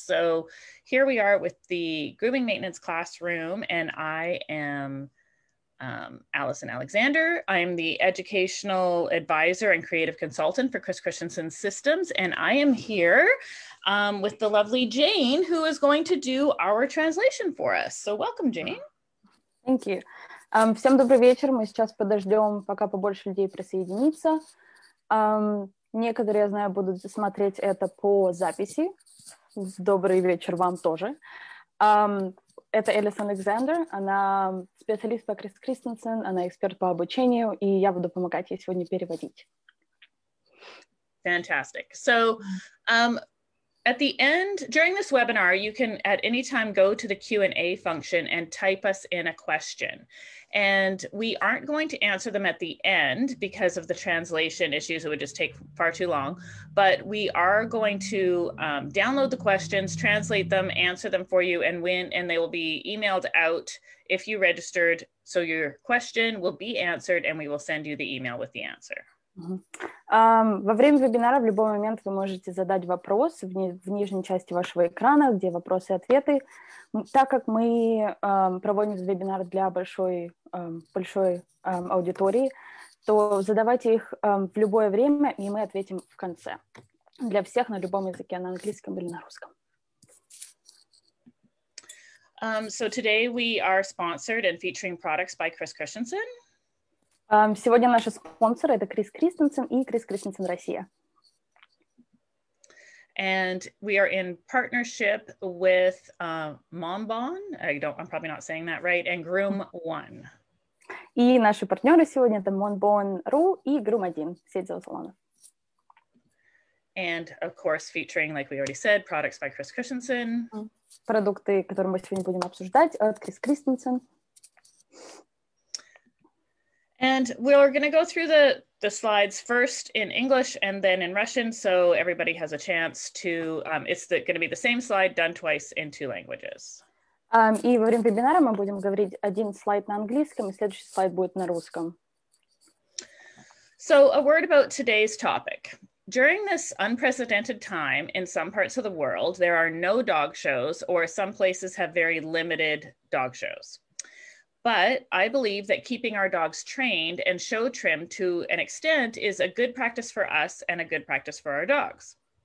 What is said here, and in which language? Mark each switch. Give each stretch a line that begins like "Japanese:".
English: So here we are with the Grooming Maintenance Classroom, and I am Allison Alexander. I'm the Educational Advisor and Creative Consultant for Chris Christensen Systems, and I am here with the lovely Jane, who is going to do our translation for us. So welcome, Jane. Thank you.
Russian: Всем добрый вечер. Мы сейчас подождем, пока побольше людей присоединится. Некоторые, я знаю, будут смотреть это по записи. Добрый вечер вам тоже. Это Эллисон Фоули, она специалист по Крис Кристенсен, она эксперт по обучению, и я буду помогать ей сегодня переводить.
English: Fantastic. So, at the end, during this webinar, you can at any time go to the Q&A function and type us in a question. And we aren't going to answer them at the end because of the translation issues. It would just take far too long. But we are going to download the questions, translate them, answer them for you, and they will be emailed out if you registered. So your question will be answered, and we will send you the email with the answer.
Russian: Во время вебинара в любой момент вы можете задать вопрос в нижней части вашего экрана, где вопросы и ответы. Так как мы проводим вебинар для большой аудитории, то задавайте их в любое время, и мы ответим в конце. Для всех на любом языке, на английском или на русском.
English: So today we are sponsored and featuring products by Chris Christensen.
Russian: Сегодня наши спонсоры — это Крис Кристенсен и Крис Кристенсен Россия.
English: And we are in partnership with Monbon, I'm probably not saying that right, and Groom1.
Russian: И наши партнеры сегодня — это Monbon.ru и Groom1, сеть зоосалонов.
English: And of course, featuring, like we already said, products by Chris Christensen.
Russian: Продукты, которые мы сегодня будем обсуждать, от Крис Кристенсен.
English: And we're going to go through the slides first in English and then in Russian, so everybody has a chance to, it's going to be the same slide done twice in 2 languages.
Russian: И во время вебинара мы будем говорить один слайд на английском, и следующий слайд будет на русском.
English: So a word about today's topic. During this unprecedented time in some parts of the world, there are no dog shows, or some places have very limited dog shows. But I believe that keeping our dogs trained and show trimmed to an extent is a good practice for us and a good practice for our dogs.